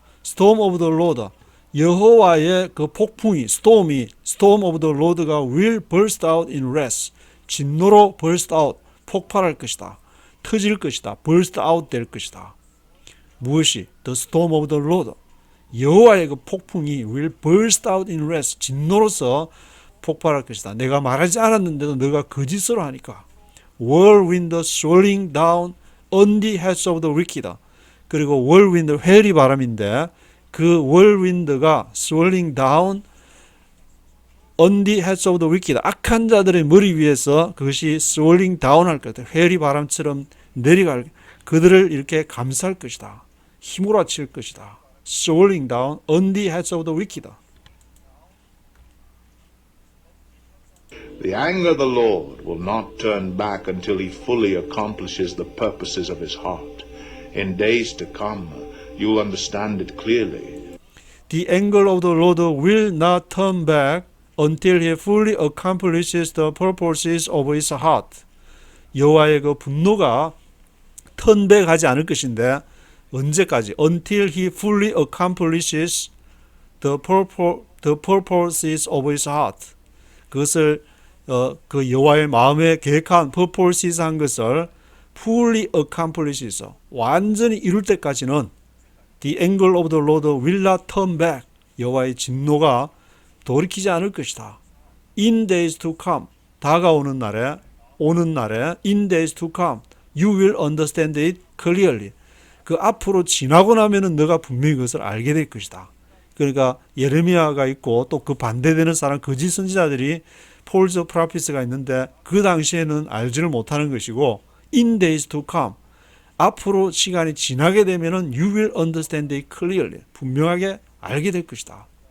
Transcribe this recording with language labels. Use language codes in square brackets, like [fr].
[en] Storm of the Lord, [ko] 여호와의 그 폭풍이, [en] storm of the Lord가 will burst out in wrath, [ko] 진노로 [en] burst out, [ko] 폭발할 것이다, 터질 것이다, [en] burst out 될 것이다. [ko] 무엇이? [en] The storm of the Lord, [ko] 여호와의 그 폭풍이 [en] will burst out in wrath, [ko] 진노로서 폭발할 것이다. 내가 말하지 않았는데도 너가 거짓으로 하니까. [en] whirlwind swirling down on the heads of the wicked. 그리고 whirlwind, [ko] 회리 바람인데, [en] 그 whirlwind가 swirling down on the heads of the wicked, [ko] 악한 자들의 머리 위에서 그것이 [en] swirling down 할 것이다. [ko] 회리 바람처럼 내려갈, 그들을 이렇게 감쌀 것이다. 휘몰아칠 것이다. [en] swirling down on the heads of the wicked. The anger of the Lord will not turn back until he fully accomplishes the purposes of his heart. In days to come, you will understand it clearly. The anger of the Lord will not turn back until he fully accomplishes the purposes of his heart. [ko] 여호와의 그 분노가 턴백하지 않을 것인데, 언제까지? [en] Until he fully accomplishes the purposes of his heart. [ko] 그것을 그 여호와의 마음에 계획한 purposes 한 것을 [en] fully accomplishes, [ko] 완전히 이룰 때까지는 [en] the anger of the Lord will not turn back, [ko] 여호와의 진노가 돌이키지 않을 것이다. [en] In days to come, [ko] 다가오는 날에, 오는 날에, [en] in days to come, you will understand it clearly. [ko] 그 앞으로 지나고 나면은 너가 분명히 그것을 알게 될 것이다. 그러니까 예레미야가 있고 또 그 반대되는 사람, 거짓 선지자들이 [en] false prophet [ko] 가 있는데, 그 당시에는 알지를 못하는 것이고, [en] in days to come, [ko] 앞으로 시간이 지나게 되면은 [en] you will understand it clearly, [ko] 분명하게 알게 될 것이다.